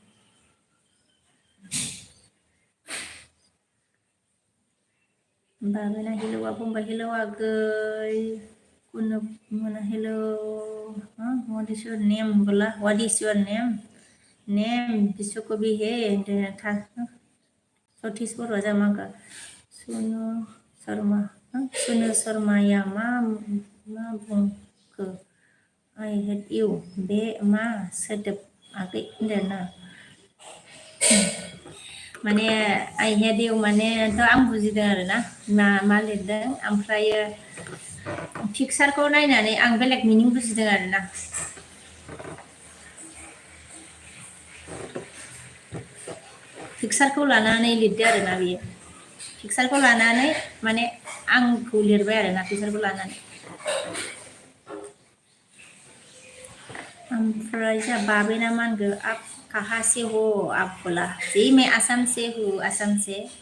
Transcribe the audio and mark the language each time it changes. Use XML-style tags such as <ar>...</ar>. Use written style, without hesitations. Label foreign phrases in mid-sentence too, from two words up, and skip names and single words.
<brx>बाबेना हेलो आ बुंबाय हेलो आगै कुनु मोना हेलो</brx> <en>what is your name</en> <brx>बोला</brx> <en>what is your name</en> <brx>बिश्वकवि है था सतीश बर' जामागा सुनु शर्माया मा बुंखो</brx> <en>I hate you</en> <brx>बे मा सोदोब आगै होनदोंना माने</brx> <en>I hate you</en> <brx>मानेथ' आं बुजिदों आरोना मा लिरदों ओमफ्रायो पिक्सारखौ नायनानै आं बेलेग मिनिं बुजिदों आरोना पिक्सारखौ लानानै लिरदो आरोना बियो पिक्सारखौ लानानै माने आंखौ लिरबाय आरोना पिक्सारखौ लानानै ओमफ्राय जोंहा बाबेना मा होनगो</brx> <hi>आप कहाँ से हो आप बोला जी मैं आसाम से हूँ आसाम से</hi>